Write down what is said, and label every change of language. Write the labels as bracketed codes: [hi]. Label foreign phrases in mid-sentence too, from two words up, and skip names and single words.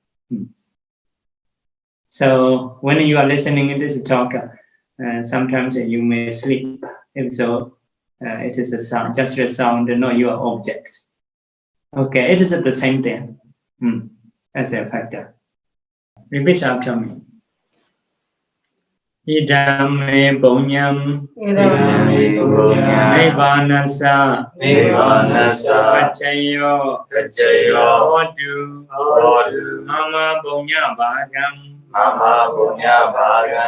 [en] So when you are listening to this talk, sometimes you may sleep. If so, it is a sound, just a sound, not your object. Okay, it is the same thing as a factor. Repeat after me. [pi] Idame Bonyam Nibanasa Pachayo Hodu Mama Punya Bhagam Mama Punya Bhagam